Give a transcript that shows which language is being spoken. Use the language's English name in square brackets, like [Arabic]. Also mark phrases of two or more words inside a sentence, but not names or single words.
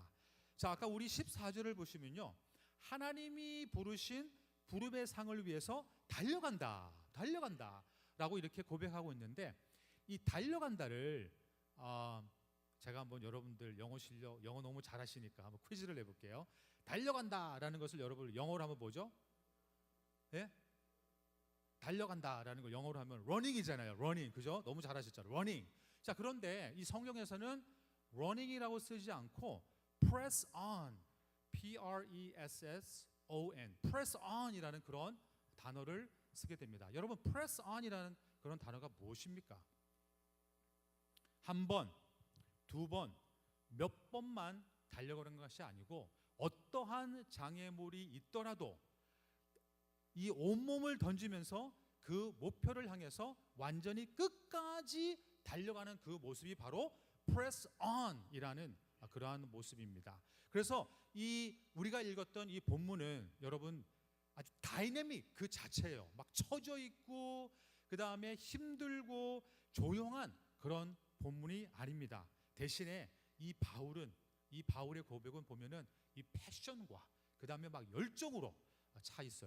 [Korean] 자, 아까 우리 14절을 보시면요, 하나님이 부르신 부름의 상을 위해서 달려간다 라고 이렇게 고백하고 있는데 이 달려간다를 제가 한번 여러분들 영어 실력 영어 너무 잘하시니까 한번 퀴즈를 내볼게요. 달려간다라는 것을 여러분 영어로 한번 보죠. 예? 달려간다라는 걸 영어로 하면 running이잖아요. running, 그죠? 너무 잘하셨잖아요. running. 자, 그런데 이 성경에서는 running이라고 쓰지 않고 [English] press on, P-R-E-S-S-O-N, press on [Korean] 이라는 그런 단어를 쓰게 됩니다. 여러분, [English] press on [Korean] 이라는 그런 단어가 무엇입니까? 한 번, 두 번, 몇 번만 달려가는 것이 아니고 어떠한 장애물이 있더라도 이 온몸을 던지면서 그 목표를 향해서 완전히 끝까지 달려가는 그 모습이 바로 [English] press on [Korean] 이라는 그러한 모습입니다. 그래서 이 우리가 읽었던 이 본문은 여러분 아주 다이내믹 그 자체예요. 막 처져 있고 그 다음에 힘들고 조용한 그런 본문이 아닙니다. 대신에 이 바울의 고백은 보면은 이 패션과 그 다음에 막 열정으로 차 있어요.